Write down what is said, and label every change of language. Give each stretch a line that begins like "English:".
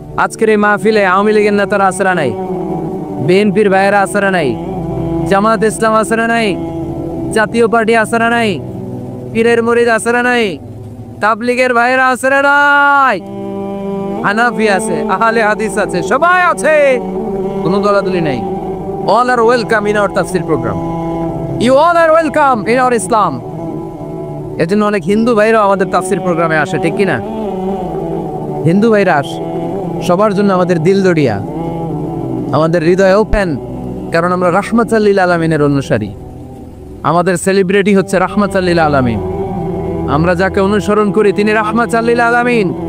Bangla: আজকের এই মাহফিলে আওয়ামী লীগের নেতারা আসরা নাই, বিএনপির ভাইয়েরা আসরা নাই, জামাত ইসলাম আসরা নাই, জাতীয় পার্টি আসরা নাই, পীরের মুরিদ আসরা নাই, তাবলীগের ভাইয়েরা আসরা নাই, হানাফি আছে, আহলে হাদিস আছে, সবাই আছে, কোনো দলাদলি নাই।
English: All are welcome in our তাফসীর programme. You all are welcome in our Islam.
Bangla: এজন্য অনেক হিন্দু ভাইরা আমাদের তাফসীর প্রোগ্রামে আসে, ঠিক কিনা? হিন্দু ভাইরা আসে, সবার জন্য আমাদের দিল দরিয়া, আমাদের হৃদয় ওপেন, কারণ আমরা রাহমাতাল লিল আলামিনের অনুসারী। আমাদের সেলিব্রিটি হচ্ছে রাহমাতাল লিল আলামিন। আমরা যাকে অনুসরণ করি তিনি রাহমাতাল লিল আলামিন।